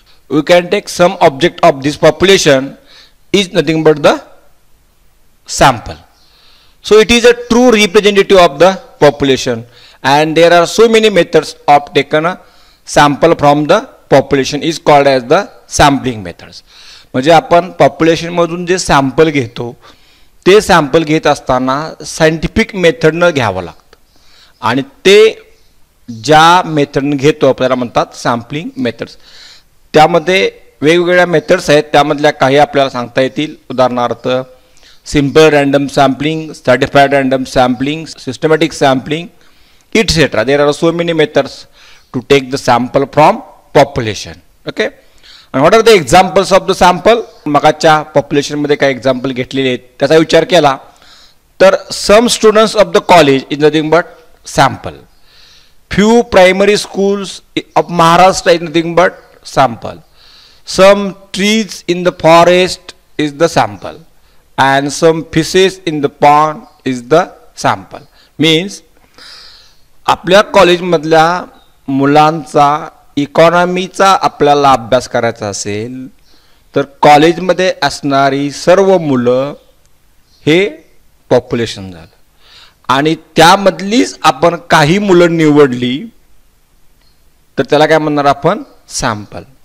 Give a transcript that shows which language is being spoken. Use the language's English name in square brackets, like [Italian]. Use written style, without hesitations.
[English] We can take some object of this population is nothing but the sample. So it is a true representative of the population, and there are so many methods of taking a sample from the population is called as the sampling methods. [Marathi] म्हणजे आपण population मधून जे sample घेतो ते sample घेत असताना scientific मेथडनं घ्यावं लागतं, आणि ते ज्या मेथडने घेतो आपल्याला म्हणतात सॅम्पलिंग मेथड्स. त्यामध्ये वेगवेगळ्या मेथड्स आहेत, त्यामधल्या काही आपल्याला सांगता येतील. उदाहरणार्थ simple random sampling, स्ट्रॅटिफाईड random sampling, systematic sampling, et cetera. [English] There are so many methods to take the sample from population. Okay, आणि what are the examples of the sample. [Marathi] मगाच्या पॉप्युलेशनमध्ये काही एक्झाम्पल घेतलेले आहेत, त्याचा विचार केला तर [English] Some students of the college is nothing but sample. Few primary schools of Maharashtra is nothing but sample. Some trees in the forest is the sample, and some fishes in the pond is the sample. [Marathi] Means आपल्या कॉलेजमधल्या मुलांचा इकॉनॉमीचा आपल्याला अभ्यास करायचा असेल तर कॉलेजमध्ये असणारी सर्व मुलं हे पॉप्युलेशन झालं, आणि त्यामधलीच आपण काही मुलं निवडली तर त्याला काय म्हणणार आपण सॅम्पल.